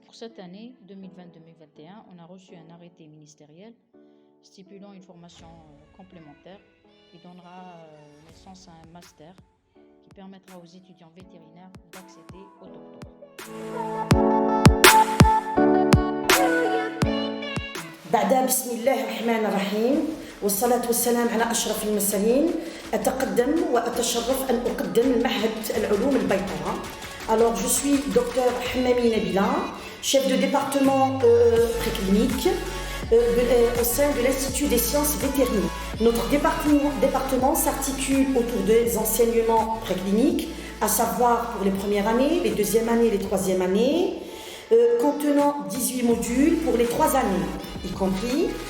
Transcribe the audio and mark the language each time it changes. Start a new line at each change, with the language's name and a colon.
French: Pour cette année 2020-2021, on a reçu un arrêté ministériel stipulant une formation complémentaire qui donnera naissance à un master qui permettra aux étudiants vétérinaires d'accéder au doctorat.
Arabic: بعد بسم الله الرحمن الرحيم والصلاة والسلام على أشرف المرسلين أتقدم وأتشرف أن أقدم المعهد العلوم البيطرة.
French: Alors je suis docteur Hammami Nabila, chef de département préclinique au sein de l'Institut des sciences vétérinaires. Notre département s'articule autour des enseignements précliniques, à savoir pour les premières années, les deuxièmes années, les troisièmes années, contenant 18 modules pour les 3 années, y compris.